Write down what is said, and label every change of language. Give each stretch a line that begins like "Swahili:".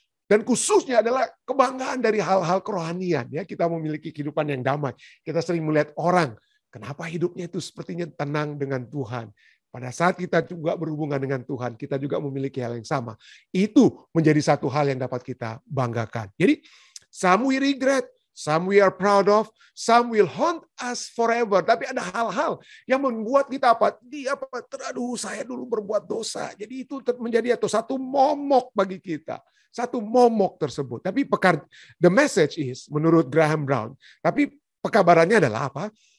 Indonesian: Dan khususnya adalah kebanggaan dari hal-hal kerohanian ya, kita memiliki kehidupan yang damai. Kita sering melihat orang, kenapa hidupnya itu sepertinya tenang dengan Tuhan. Pada saat kita juga berhubungan dengan Tuhan, kita juga memiliki hal yang sama. Itu menjadi satu hal yang dapat kita banggakan. Jadi,
English: some we regret, some we are proud of, some will haunt us forever.
Indonesian: Tapi ada hal-hal yang membuat kita aduh saya dulu berbuat dosa. Jadi itu menjadi satu momok bagi kita. Satu momok tersebut. Tapi
English: the message is,
Indonesian: menurut Graham Brown, tapi pekabarannya adalah apa?